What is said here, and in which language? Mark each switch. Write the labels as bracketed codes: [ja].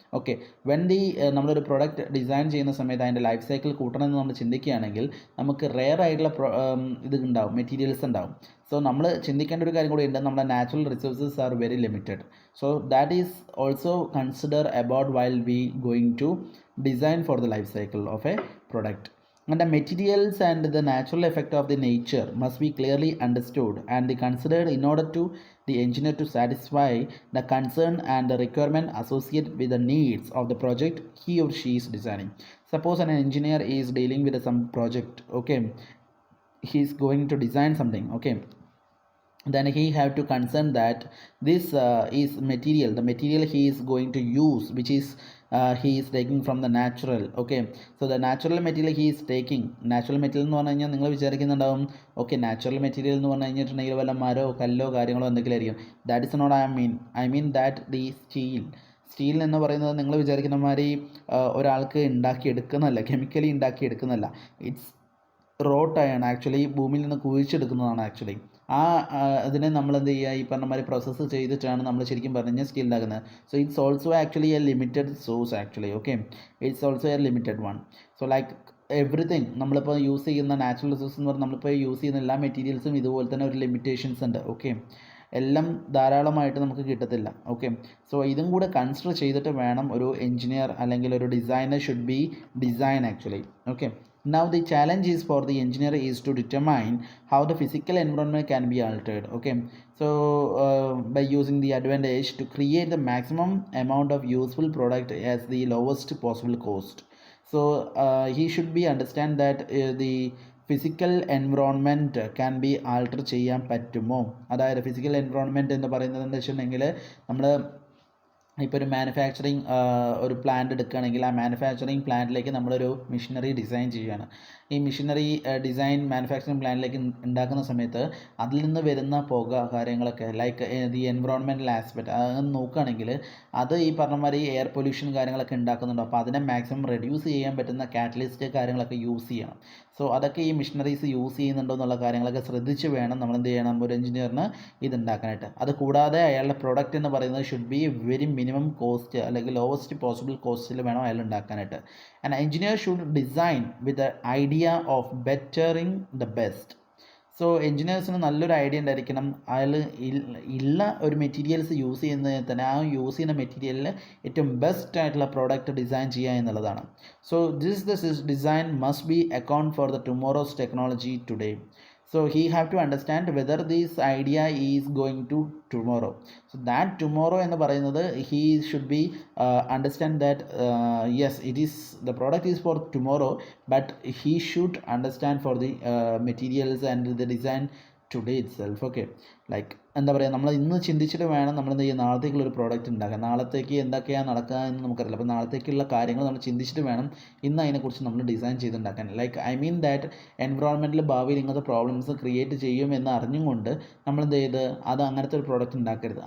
[ml] Okay, നമ്മളൊരു product design ചെയ്യുന്ന സമയത്ത് അതിൻ്റെ ലൈഫ് സൈക്കിൾ കൂട്ടണമെന്ന് നമ്മൾ ചിന്തിക്കുകയാണെങ്കിൽ നമുക്ക് റെയർ ആയിട്ടുള്ള മെറ്റീരിയൽസ് ഉണ്ടാവും. സോ നമ്മൾ ചിന്തിക്കേണ്ട ഒരു കാര്യം കൂടി ഉണ്ട്, നമ്മുടെ natural resources [en] Are very limited. So that is also consider about while we going to design for the life cycle of a product. And the materials and the natural effect of the nature must be clearly understood and considered in order to the engineer to satisfy the concern and the requirement associated with the needs of the project he or she is designing. Suppose an engineer is dealing with some project. Okay, he is going to design something. Okay, then he have to concern that this is the material he is going to use, which is he is taking from the natural. Okay, so the natural material [ml] he is taking, natural material എന്ന് പറഞ്ഞു കഴിഞ്ഞാൽ നിങ്ങൾ വിചാരിക്കുന്നുണ്ടാവും okay natural material എന്ന് പറഞ്ഞു കഴിഞ്ഞിട്ടുണ്ടെങ്കിൽ വല്ല മരോ കല്ലോ കാര്യങ്ങളോ എന്തെങ്കിലും ആയിരിക്കും. [en] that is not I mean that [ml] the steel എന്ന് പറയുന്നത് നിങ്ങൾ വിചാരിക്കുന്ന മാതിരി ഒരാൾക്ക് ഉണ്ടാക്കിയെടുക്കുന്നതല്ല, കെമിക്കലി ഉണ്ടാക്കിയെടുക്കുന്നതല്ല. ഇറ്റ്സ് റോട്ടായാണ് ആക്ച്വലി, ഭൂമിയിൽ നിന്ന് കുഴിച്ചെടുക്കുന്നതാണ് ആക്ച്വലി. അതിനെ നമ്മൾ എന്ത് ചെയ്യുക, ഈ പറഞ്ഞ മാതിരി പ്രോസസ്സ് ചെയ്തിട്ടാണ് നമ്മൾ ശരിക്കും പറഞ്ഞാൽ സ്റ്റീൽ ഉണ്ടാക്കുന്നത്. [en] So it's also actually a limited source actually. Okay, it's also a limited one. So like everything [ml] നമ്മളിപ്പോൾ യൂസ് ചെയ്യുന്ന നാച്ചുറൽ റിസോഴ്സ് എന്ന് പറഞ്ഞാൽ നമ്മളിപ്പോൾ യൂസ് ചെയ്യുന്ന എല്ലാ മെറ്റീരിയൽസും ഇതുപോലെ തന്നെ ഒരു ലിമിറ്റേഷൻസ് ഉണ്ട്. ഓക്കെ, എല്ലാം ധാരാളമായിട്ട് നമുക്ക് കിട്ടത്തില്ല. ഓക്കെ, സോ ഇതും കൂടെ കൺസിഡർ ചെയ്തിട്ട് വേണം ഒരു എഞ്ചിനീയർ അല്ലെങ്കിൽ ഒരു designer [en] Should be design actually. Okay, now the challenge is for the engineer is to determine how the physical environment can be altered. Okay, so by using the advantage to create the maximum amount of useful product as the lowest possible cost. So he should be understand that the physical environment can be alter [ml] ചെയ്യാൻ പറ്റുമോ. അതായത് physical environment എന്ന് പറയുന്നത് എന്താ വെച്ചിട്ടുണ്ടെങ്കിൽ നമ്മൾ ഇപ്പോൾ ഒരു മാനുഫാക്ചറിങ് ഒരു പ്ലാന്റ് എടുക്കുകയാണെങ്കിൽ ആ മാനുഫാക്ചറിങ് പ്ലാന്റിലേക്ക് നമ്മളൊരു മെഷീനറി ഡിസൈൻ ചെയ്യുകയാണ്. ഈ മെഷീനറി ഡിസൈൻ മാനുഫാക്ചറിങ് പ്ലാന്റിലേക്ക് ഉണ്ടാക്കുന്ന സമയത്ത് അതിൽ നിന്ന് വരുന്ന പുക കാര്യങ്ങളൊക്കെ [en] like the environmental aspect [ml] അത് നോക്കുകയാണെങ്കിൽ അത് ഈ പറഞ്ഞ മാതിരി എയർ പൊല്യൂഷൻ കാര്യങ്ങളൊക്കെ ഉണ്ടാക്കുന്നുണ്ട്. അപ്പോൾ അതിനെ മാക്സിമം റെഡ്യൂസ് ചെയ്യാൻ പറ്റുന്ന കാറ്റലിസ്റ്റ് കാര്യങ്ങളൊക്കെ യൂസ് ചെയ്യണം. സോ അതൊക്കെ ഈ മെഷീനറീസ് യൂസ് ചെയ്യുന്നുണ്ടോ എന്നുള്ള കാര്യങ്ങളൊക്കെ ശ്രദ്ധിച്ച് വേണം നമ്മൾ എന്ത് ചെയ്യണം, ഒരു എഞ്ചിനീയറിന് ഇതുണ്ടാക്കാനായിട്ട്. അത് കൂടാതെ അയാളുടെ പ്രൊഡക്റ്റ് എന്ന് പറയുന്നത് [en] should be very minimum cost [ml] അല്ലെങ്കിൽ ലോവസ്റ്റ് പോസിബിൾ കോസ്റ്റിൽ വേണം അയാൾ ഉണ്ടാക്കാനായിട്ട്. [en] An engineer should design with the idea of bettering the best. [ml] So എൻജിനീയേഴ്സിന് നല്ലൊരു ഐഡിയ ഉണ്ടായിരിക്കണം, അയാൾ ഉള്ള ഒരു മെറ്റീരിയൽസ് യൂസ് ചെയ്യുന്നതിൽ തന്നെ ആ യൂസ് ചെയ്യുന്ന മെറ്റീരിയലിൽ ഏറ്റവും ബെസ്റ്റ് ആയിട്ടുള്ള പ്രോഡക്റ്റ് ഡിസൈൻ ചെയ്യുക എന്നുള്ളതാണ്. [en] So this design must be account for the tomorrow's technology today. So he have to understand whether this idea is going to tomorrow. So that tomorrow [ml] എന്ന് പറയുന്നത് [en] he should be understand that yes, it is the product is for tomorrow, but he should understand for the materials and the design today itself. [ml] Okay, like എന്താ പറയുക, നമ്മൾ ഇന്ന് ചിന്തിച്ചിട്ട് വേണം നമ്മൾ എന്ത് ചെയ്യുക, നാളത്തേക്കുള്ള ഒരു പ്രോഡക്റ്റ് ഉണ്ടാക്കാൻ. നാളത്തേക്ക് എന്തൊക്കെയാണ് നടക്കുക എന്ന് നമുക്കറിയില്ല. അപ്പോൾ നാളത്തേക്കുള്ള കാര്യങ്ങൾ നമ്മൾ ചിന്തിച്ചിട്ട് വേണം ഇന്ന് അതിനെക്കുറിച്ച് നമ്മൾ design ചെയ്തുണ്ടാക്കാൻ. [en] like I mean that [ml] എൻവറോൺമെൻറ്റിൽ ഭാവിയിൽ ഇങ്ങനത്തെ പ്രോബ്ലംസ് ക്രിയേറ്റ് ചെയ്യും എന്ന് അറിഞ്ഞുകൊണ്ട് നമ്മൾ എന്ത് ചെയ്ത് അത് അങ്ങനത്തെ ഒരു പ്രോഡക്റ്റ് ഉണ്ടാക്കരുത്.